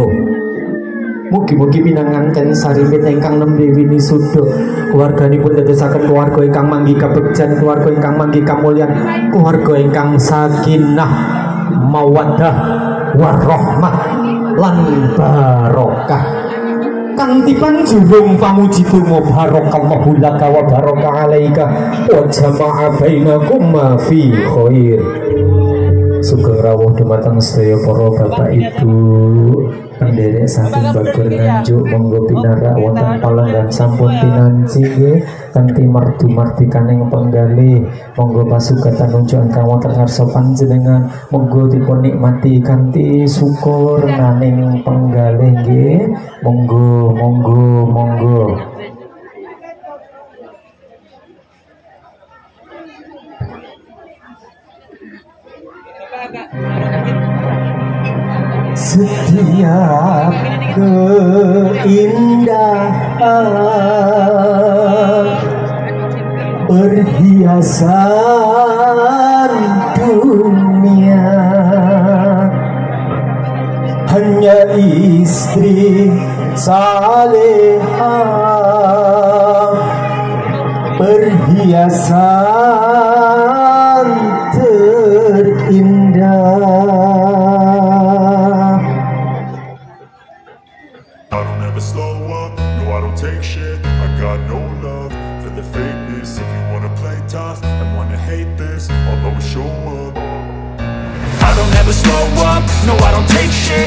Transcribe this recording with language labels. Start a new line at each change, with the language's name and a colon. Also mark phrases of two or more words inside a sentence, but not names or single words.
Javanese: Mugi-mugi pinanganten sarimbit ingkang nembe wisuda keluarganipun dadosaken keluarga ingkang manggi kabegjan, keluarga ingkang manggi kamulyan, keluarga ingkang
Arabic: سكينة مودة ورحمة
Javanese: lan barokah. Kanthi panjurung pamuji donga
Arabic: بارك الله لك وبارك عليك وجمع بينكم ما في خير.
Javanese: Sugeng rawuh dumateng sedaya para bapak ibu penderek saking Bagur Nganjuk, monggo pinarak wonten palenggan sampun pinanci nggih kanthi merdu mardikaning penggalih, monggo pasugatan unjuk ingkang wonten ngarsa panjenengan monggo dipun nikmati kanthi syukur naning penggalih nggih, monggo.
Indonesian: Setiap keindahan perhiasan dunia hanya istri salehah, perhiasan terindah.
English: I don't ever slow up, no I don't take shit. I got no love for the fakeness. If you wanna play tough and wanna hate this, I'll always show up. I don't ever slow up, no I don't take shit.